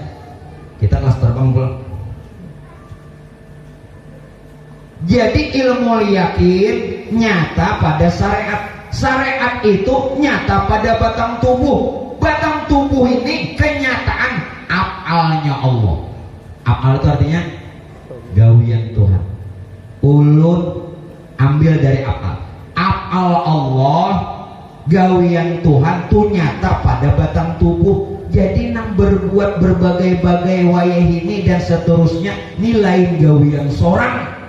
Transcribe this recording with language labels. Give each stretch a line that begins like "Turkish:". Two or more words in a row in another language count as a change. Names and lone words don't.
Indonesian: Kita kelas terbang pulang. Jadi ilmu yakin nyata pada syariat. Syariat itu nyata pada batang tubuh. Batang tubuh ini kenyataan af'alnya Allah. Af'al itu artinya gawian Tuhan. Ulun ambil dari af'al. Af'al Allah, gawian Tuhan tuh nyata pada batang tubuh.
Banjar: Jadi nang berbuat berbagai-bagai wayah ini dan seterusnya, nilai gawian sorang.